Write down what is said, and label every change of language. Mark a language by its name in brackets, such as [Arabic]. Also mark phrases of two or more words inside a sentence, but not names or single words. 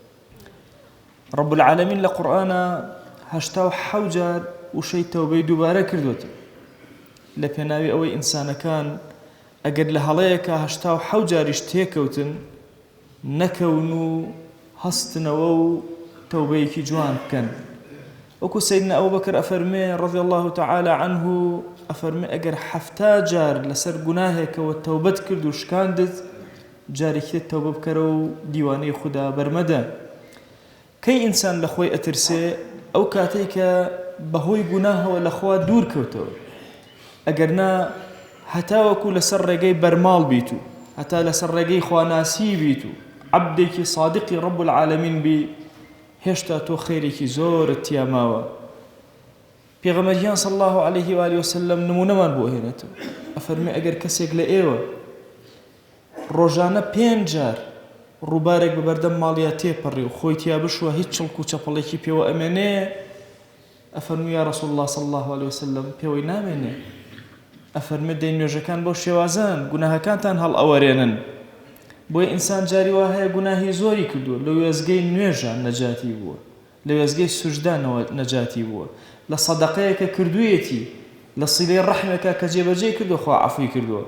[Arabic] رب العالمین [Central Kurdish] لە قورئانە 87 جار وشەی تەوبەی دووبارە کردووەتە، لە پێناوی ئەوەی ئینسانەکان ئەگەر لە هەڵەیەکە 87 جاریش تێکەوتن نەکەون و هەستنەوە و تەوبەیەکی جوان بکەن. وەکو سەیدنا ئەبوبەکر ئەفەرمێ [Arabic] رضی الله تعالى عنه، [Central Kurdish] ئەفەرمێ ئەگەر 70 جار لەسەر گوناهێکەوە تەوبەت کرد و شکاندت، جارێکی تەوبە بکەرە و دیوانەی خوددا بەرمەدە. کەی ئینسان لە خۆی ئەترسێ؟ ئەو کاتەی کە بەهۆی گوناهەوە لە خوا دوور کەوتەوە، ئەگەرنا هەتا وەکو لەسەر ڕێگەی بەرماڵ بیت و هەتا لەسەر ڕێگەی خواناسی بیت و عەبدێکی صادقی [Arabic] رب العالمین [Central Kurdish] بی، هێشتا تۆ خێرێکی زۆرت تیا ماوە. پێغەمبەریان [Arabic] صلی الله عليه وآله وسلم [Central Kurdish] نمونەمان بۆ هێنێتەوە، ئەفەرمێ ئەگەر کەسێک لە ئێوە ڕۆژانە 5 جار ڕووبارێک بە بەردەم ماڵیا تێپەڕی و خۆی تیا بشوە هیچ چڵک و چەپەڵێکی پێوە ئەمێنێ، ئەفەرمووی [Arabic] یا رسول الله صلی الله عليه وسلم [Central Kurdish] پێوەی نامێنێ. ئەفەرمێ دەی نوێژەکان بەو شێوازان گوناهەکانتان هەڵ ئەوەرێنن. بۆیە ئینسان جاری وا هەیە گوناهی زۆری کردووە، لە وێزگەی نوێژە نەجاتی بووە، لە وێزگەی سوجدانەوە نەجاتی بووە، لە سەدەقەیەکە کردوویەتی، لە سیلەی ڕەحمێکە کە جێبەجێ کردووە خوا عەفوی کردووە.